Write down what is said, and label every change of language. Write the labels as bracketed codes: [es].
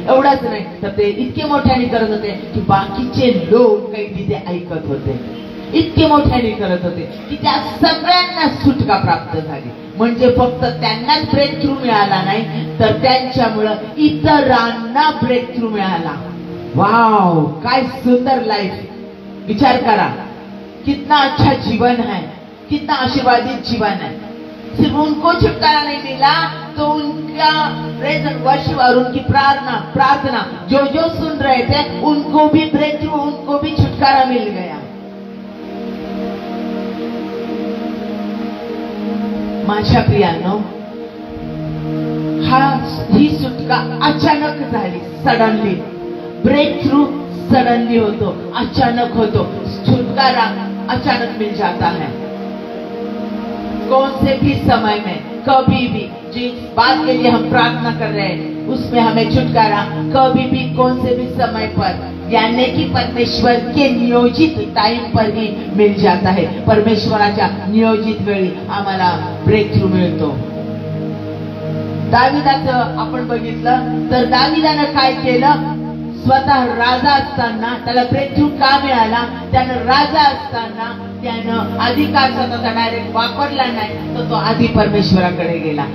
[mr] एवढंच नाही तर ते इतके मोठ्याने करत होते की बाकीचे लोक काही तिथे ऐकत होते, इतके मोठ्याने करत होते की त्या सगळ्यांना सुटका प्राप्त झाली. म्हणजे फक्त त्यांनाच ब्रेक थ्रू मिळाला नाही तर त्यांच्यामुळं इतरांना ब्रेक थ्रू मिळाला. वाव, काय सुंदर लाईफ. विचार करा, [hi] कितना अच्छा जीवन है, कितना आशीर्वादित जीवन है. सिर्फ उनको छुटकारा नहीं मिला तो उनका प्रेज एंड वर्शिप और उनकी प्रार्थना जो जो सुन रहे थे उनको भी ब्रेक थ्रू, उनको भी छुटकारा मिल गया. [mr] माझ्या प्रियांनो, ही सुटका अचानक झाली, सडनली. ब्रेक थ्रू सडनली होतो, अचानक होतो. [hi] छुटकारा अचानक मिल जाता है. कौन से भी समय में, कभी भी, जिस बात के लिए हम प्रार्थना कर रहे हैं उसमें हमें छुटकारा कभी भी, कौन से भी समय पर, यानी कि परमेश्वर के नियोजित टाइम पर ही मिल जाता है. [mr] परमेश्वराच्या नियोजित वेळी आम्हाला ब्रेक थ्रू मिळतो. दाविदाचं आपण बघितलं तर दाविदानं काय केलं? स्वतः राजा असताना त्याला ब्रेक थ्रू का मिळाला? त्यानं राजा असताना त्यानं अधिकार स्वतःचा डायरेक्ट वापरला नाही, तर तो आधी परमेश्वराकडे गेला.